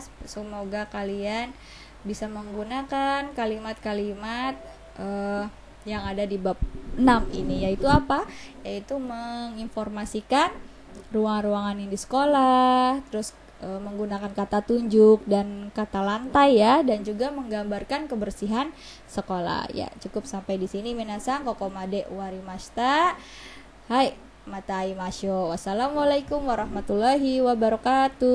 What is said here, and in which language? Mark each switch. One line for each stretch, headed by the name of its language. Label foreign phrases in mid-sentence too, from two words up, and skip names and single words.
Indonesian: Semoga kalian bisa menggunakan kalimat-kalimat yang ada di bab 6 ini, yaitu apa? Yaitu menginformasikan ruang-ruangan yang di sekolah, terus menggunakan kata tunjuk dan kata lantai ya, dan juga menggambarkan kebersihan sekolah. Ya, cukup sampai di sini minasang.
Japanese: ここまで終わりました。はい、また会いましょう.
Arabic: والسلام عليكم ورحمة الله وبركاته.